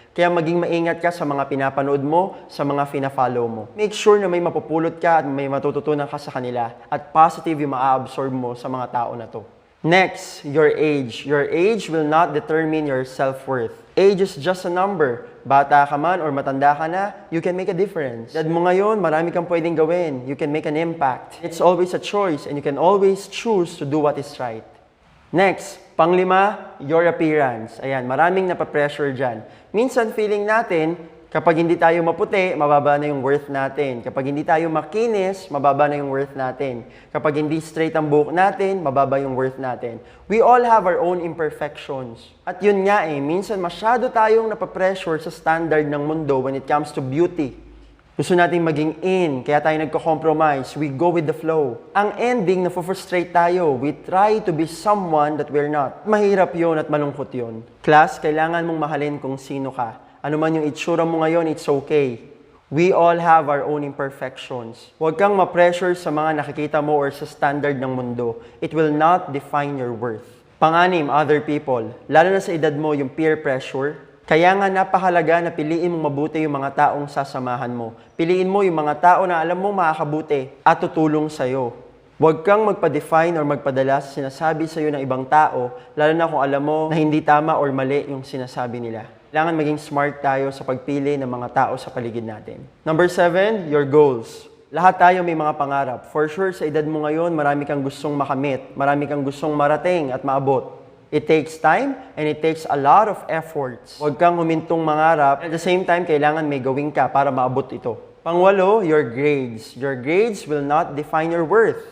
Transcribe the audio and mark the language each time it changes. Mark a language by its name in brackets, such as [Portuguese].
[Filipino] Kaya maging maingat ka sa mga pinapanood mo, sa mga fina-follow mo. [English] Make sure [Filipino] na may mapupulot ka at may matututunan ka sa kanila at positive yung ma-absorb mo sa mga tao na to. [English] Next, your age. Your age will not determine your self-worth. Age is just a number. [Filipino] Bata ka man or matanda ka na, [English] you can make a difference. [Filipino] Edad mo ngayon, marami kang pwedeng gawin. [English] You can make an impact. It's always a choice and you can always choose to do what is right. Next, panglima, your appearance. [Filipino] Ayan, maraming napapressure dyan. Minsan feeling natin, kapag hindi tayo maputi, mababa na yung worth natin. Kapag hindi tayo makinis, mababa na yung worth natin. Kapag hindi straight ang buhok natin, mababa yung worth natin. [English] We all have our own imperfections. [Filipino] At yun nga minsan masyado tayong napapressure sa standard ng mundo [English] when it comes to beauty. [Filipino] Gusto nating maging in, kaya tayo nagko-compromise. [English] We go with the flow. [Filipino] Ang ending, na-frustrate tayo. [English] We try to be someone that we're not. [Filipino] Mahirap yun at malungkot yun. Class, kailangan mong mahalin kung sino ka. Ano man yung itsura mo ngayon, [English] it's okay. We all have our own imperfections. [Filipino] Huwag kang ma-pressure sa mga nakikita mo or sa standard ng mundo. [English] It will not define your worth. [Filipino] Panganim, [English] other people. [Filipino] Lalo na sa edad mo, yung peer pressure. Kaya nga napahalaga na piliin mong mabuti yung mga taong sasamahan mo. Piliin mo yung mga tao na alam mong makakabuti at tutulong sa'yo. Huwag kang magpa-define or magpadala sa sinasabi sa'yo ng ibang tao, lalo na kung alam mo na hindi tama or mali yung sinasabi nila. Kailangan maging smart tayo sa pagpili ng mga tao sa paligid natin. [English] Number 7, your goals. [Filipino] Lahat tayo may mga pangarap. For sure, sa edad mo ngayon, marami kang gustong makamit, marami kang gustong marating at maabot. [English] It takes time and it takes a lot of efforts. [Filipino] Huwag kang humintong mangarap. [English] At the same time, [Filipino] kailangan may gawin ka para maabot ito. Pangwalo, [English] your grades. Your grades will not define your worth.